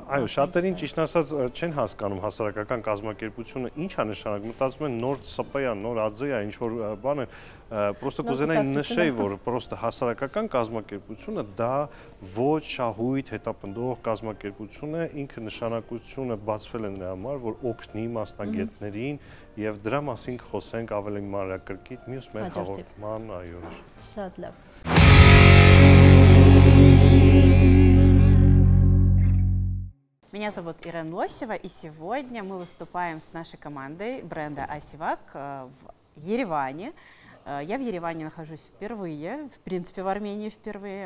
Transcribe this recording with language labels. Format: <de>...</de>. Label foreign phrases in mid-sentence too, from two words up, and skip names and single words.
<hy>Այո, շատերին ճիշտ ասած չեն հասկանում հասարակական կազմակերպությունը ինչ է նշանակում, մտածում են նոր ՍՊ-ա, նոր ԱՁ-ա, ինչ որ բան է, պրոստը կուզենայի նշեի, որ պրոստը հասարակական կազմակերպությունը դա ոչ շահույթ հետապնդող կազմակերպություն է, ինքը նշանակությունը բացվել է նրա համար, որ օգնի մասնագետներին եւ դրա մասին կխոսենք ավելի մանրակրկիտ մյուս մեր հաղորդման, այո։ Շատ լավ։</hy> <ru>Меня зовут Ирен Лосева, и сегодня мы выступаем с нашей командой бренда Асивак в Ереване. Я в Ереване нахожусь впервые, в принципе, в Армении впервые.</ru>